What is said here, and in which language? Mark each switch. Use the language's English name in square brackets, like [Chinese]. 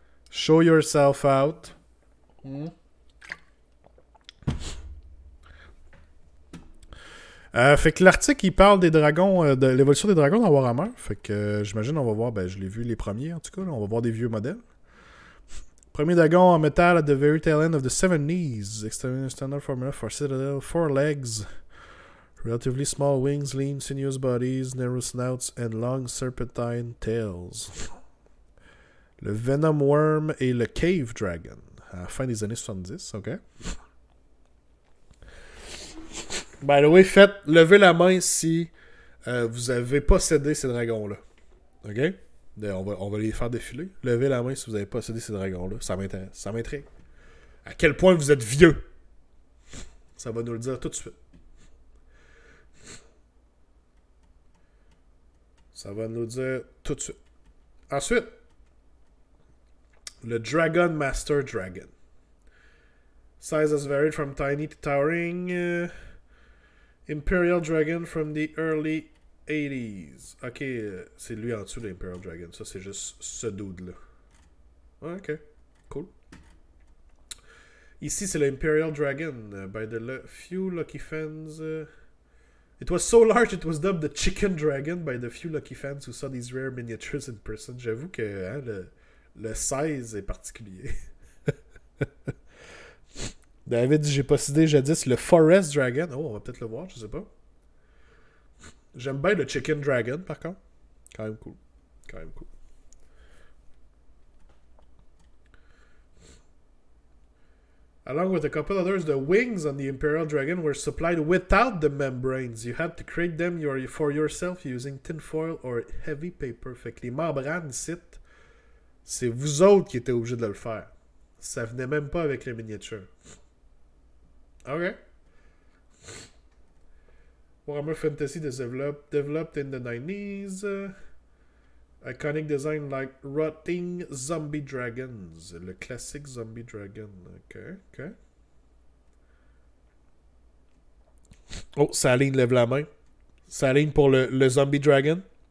[English] Show yourself out. [French] Fait que l'article, il parle des dragons, de l'évolution des dragons dans Warhammer. Fait que j'imagine, on va voir, je l'ai vu les premiers en tout cas, là, on va voir des vieux modèles. Premier dragon en métal [English] at the very tail end of the Seven Knees. Standard formula for Citadel, 4 legs, relatively small wings, lean, sinuous bodies, narrow snouts, and long serpentine tails. [French] Le Venom Worm et le Cave Dragon, à la fin des années 70, ok? [English] By the way, [French] levez la main si vous avez possédé ces dragons-là. OK? On va les faire défiler. Levez la main si vous avez possédé ces dragons-là. Ça m'intéresse. Ça m'intrigue. À quel point vous êtes vieux? Ça va nous le dire tout de suite. Ça va nous le dire tout de suite. Ensuite, le Dragon Master Dragon. [English] Size has varied from tiny to towering... Imperial Dragon from the early 80s. [French] Ok, c'est lui en dessous de l'Imperial Dragon. Ça, c'est juste ce dude-là. Ok, cool. Ici, c'est l'Imperial Dragon. [English] By the few lucky fans... It was so large it was dubbed the Chicken Dragon by the few lucky fans who saw these rare miniatures in person. [French] J'avoue que hein, le 16 est particulier. David dit, j'ai possédé jadis le Forest Dragon. Oh, on va peut-être le voir, je sais pas. J'aime bien le Chicken Dragon, par contre. Quand même cool. Quand même cool. [English] Along with a couple others, the wings on the Imperial Dragon were supplied without the membranes. You had to create them for yourself using tinfoil or heavy paper. [French] Fait que les membranes ici, c'est vous autres qui étiez obligés de le faire. Ça venait même pas avec les miniatures. Ok. [English] Warhammer Fantasy developed in the 90s. Iconic design like rotting zombie dragons. [French] Le classique zombie dragon. Ok. Oh, Saline lève la main. Saline pour le zombie dragon.